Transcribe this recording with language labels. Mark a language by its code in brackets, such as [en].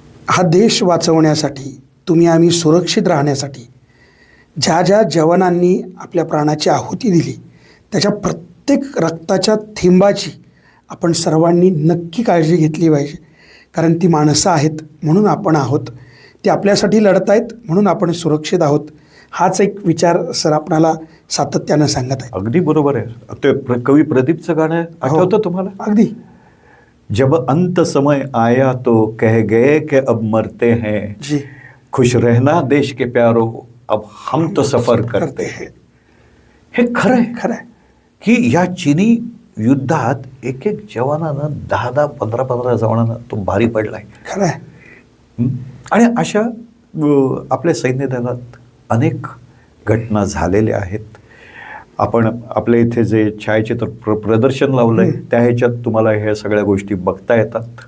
[mr] हा देश वाचवण्यासाठी, तुम्ही आम्ही सुरक्षित राहण्यासाठी ज्या ज्या जवानांनी आपल्या प्राणाची आहुती दिली त्याच्या प्रत्येक रक्ताच्या थेंबाची आपण सर्वांनी नक्की काळजी घेतली पाहिजे. कारण ती माणसं आहेत म्हणून आपण आहोत, ती आपल्यासाठी लढत आहेत म्हणून आपण सुरक्षित आहोत. हाच एक विचार सर आपणाला सातत्यानं सांगत आहे. अगदी बरोबर आहे. ते कवी प्रदीपचं गाणं आठवतं तुम्हाला? अगदी. [hi] जब अंत समय आया तो कह गए कि अब मरते हैं, जी, खुश रहना देश के प्यारो, अब हम तो सफर करते हैं. [mr] हे खरं आहे. खरं आहे की या चिनी युद्धात एक एक जवानानं 10-10, 15-15 जवानांना तो भारी पडलाय. खरं आहे. आणि अशा आपल्या सैन्य दलात अनेक घटना झालेल्या आहेत. आपण आपल्या इथे जे छायाचित्र प्रदर्शन लावलंय त्या ह्याच्यात तुम्हाला ह्या सगळ्या गोष्टी बघता येतात.